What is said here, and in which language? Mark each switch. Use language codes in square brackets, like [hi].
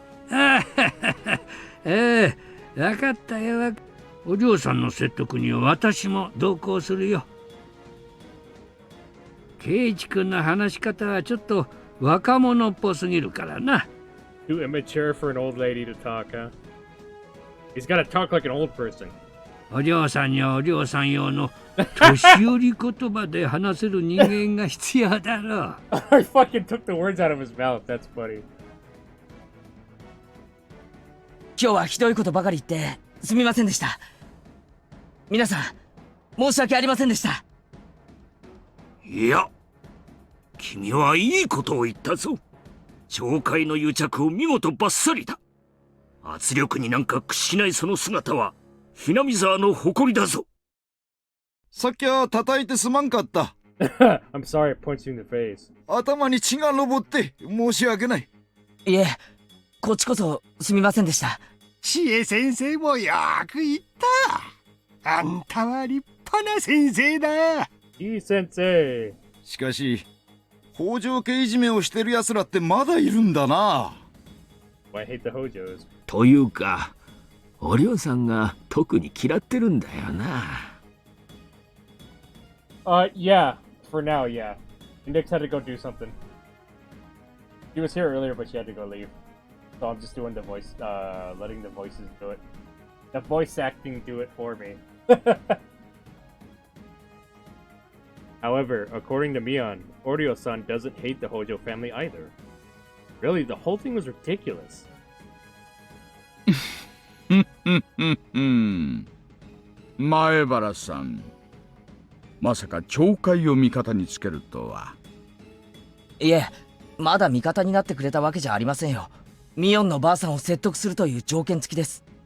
[ja] ああ、わかったよ。お嬢さんの説得には私も同行するよ。圭一君の話し方はちょっと若者っぽすぎるからな。 [en] Too immature for an old lady to talk, huh? He's gotta talk like an old person. [ja] お嬢さんにはお嬢さん用の年寄り言葉で話せる人間が必要だろう。 [en] I fucking took the words out of his mouth. That's funny. [ja] 今日はひどいことばかり言ってすみませんでした。皆さん申し訳ありませんでした。いや、君はいいことを言ったぞ。町会の癒着を見事バッサリだ。圧力になんか屈しないその姿はひなみ沢の誇りだぞ。さっきは叩いてすまんかった。 [en] I'm sorry I punched you in the face. [ja] 頭に血が上って申し訳ない。いえ、こっちこそすみませんでした。シエ先生もよく言った。あんたは立派な先生だ。いい先生。しかし北条家いじめをしてる奴らってまだいるんだな。 [en] I hate the Hojos. [ja] というかおりょうさんが特に嫌ってるんだよな。 [en] Yeah. For now, yeah. Nix had to go do something. She was here earlier, but she had to go leave. So I'm just doing the voice, letting the voices do it. The voice acting do it for me. However, according to Mion, Oreo-san doesn't hate the Hojo family either. Really, the whole thing was ridiculous. [ja] 前原さん、まさか町会を味方につけるとは。いえ、まだ味方になってくれたわけじゃありませんよ。ミオンのばあさんを説得するという条件付きです。